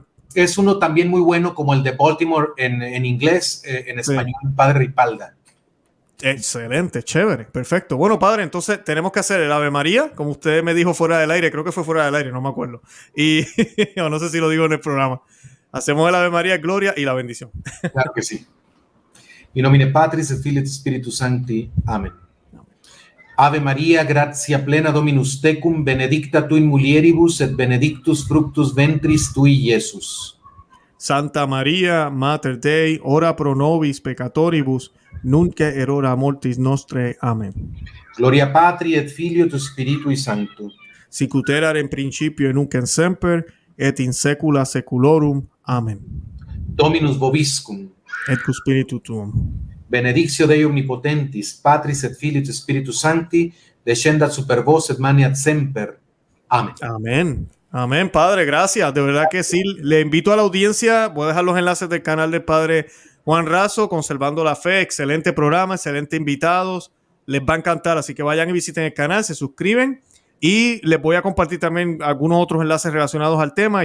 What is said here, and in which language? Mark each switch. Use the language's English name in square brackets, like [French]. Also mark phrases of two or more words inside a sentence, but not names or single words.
[Spanish] Es uno también muy bueno, como el de Baltimore en inglés, en español, sí. Padre Ripalda. Excelente, chévere, perfecto. Bueno, padre, entonces tenemos que hacer el Ave María, como usted me dijo fuera del aire, creo que fue fuera del aire, no me acuerdo. Y no sé si lo digo en el programa. Hacemos el Ave María, gloria y la bendición. Claro que sí. [Latin] In nomine Patris et Filii et Spiritus Sancti. Amén. Ave María, gratia plena Dominus tecum, benedicta tu in mulieribus et benedictus fructus ventris tui, Iesus. Santa María, Mater Dei, ora pro nobis peccatoribus, nunc et hora mortis nostrae. Amén. Gloria Patri et Filio et Spiritui Sancto. Sic ut erat in principio et nunc et semper, et in saecula saeculorum. Amén. Dominus vobiscum. Et cu spiritu tuum. Benedictio Dei omnipotentis, Patris et Filii et Spiritus Sancti, descendat super vos et maniat semper. Amén. [Spanish] Amén. Amén, Padre, gracias. De verdad que sí. Le invito a la audiencia, voy a dejar los enlaces del canal del Padre Juan Razo, Conservando la Fe. Excelente programa, excelente invitados. Les va a encantar, así que vayan y visiten el canal, se suscriben y les voy a compartir también algunos otros enlaces relacionados al tema.